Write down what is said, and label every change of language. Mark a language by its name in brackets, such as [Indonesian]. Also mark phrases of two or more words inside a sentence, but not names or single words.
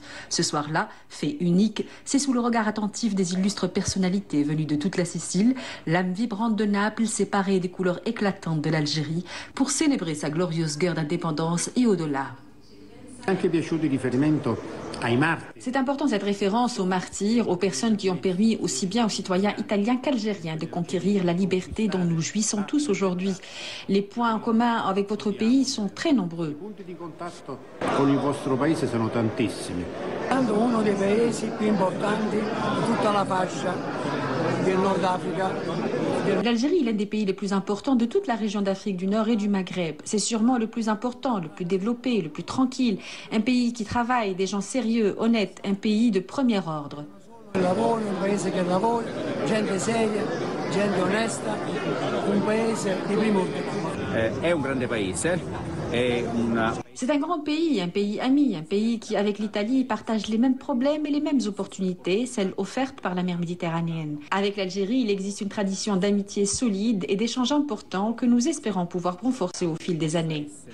[French] Ce soir-là, fait unique, c'est sous le regard attentif des illustres personnalités venues de toute la Sicile, l'âme vibrante de Naples s'est parée des couleurs éclatantes de l'Algérie pour célébrer sa glorieuse guerre d'indépendance et au-delà. C'est important cette référence aux martyrs, aux personnes qui ont permis aussi bien aux citoyens italiens qu'algériens de conquérir la liberté dont nous jouissons tous aujourd'hui. Les points en commun avec votre pays sont très nombreux. [Italian] Uno dei paesi più importanti di tutta la fascia del Nord Africa. [French] L'Algérie est l'un des pays les plus importants de toute la région d'Afrique du Nord et du Maghreb. C'est sûrement le plus important, le plus développé, le plus tranquille. Un pays qui travaille, des gens sérieux, honnêtes, un pays de premier ordre. [Italian] Un paese che lavora, gente seria, gente onesta, un paese di primo ordine. È un grande paese. [French] C'est un grand pays, un pays ami, un pays qui, avec l'Italie, partage les mêmes problèmes et les mêmes opportunités, celles offertes par la mer Méditerranéenne. Avec l'Algérie, il existe une tradition d'amitié solide et d'échanges importants que nous espérons pouvoir renforcer au fil des années.